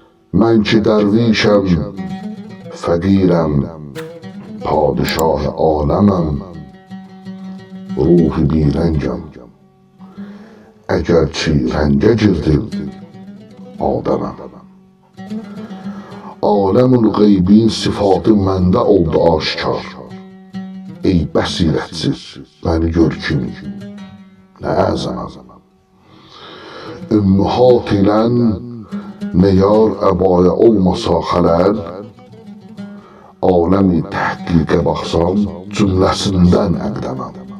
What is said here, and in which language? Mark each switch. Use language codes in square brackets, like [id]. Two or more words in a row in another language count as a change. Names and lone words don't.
[fa] من که درویشم فقیرم پادشاه عالمم، روح بیرنجم اگرچه رنججز دل آدمم. [az] عالم الغیبین صفات منده oldu aşkar. Ey bəsirətsiz məni gör kimi nə əzəməm. Ümmühat ilən nə yar əbaya olmasa xələl, aləmi təhqiqə baxsam cümləsindən əqdəməm.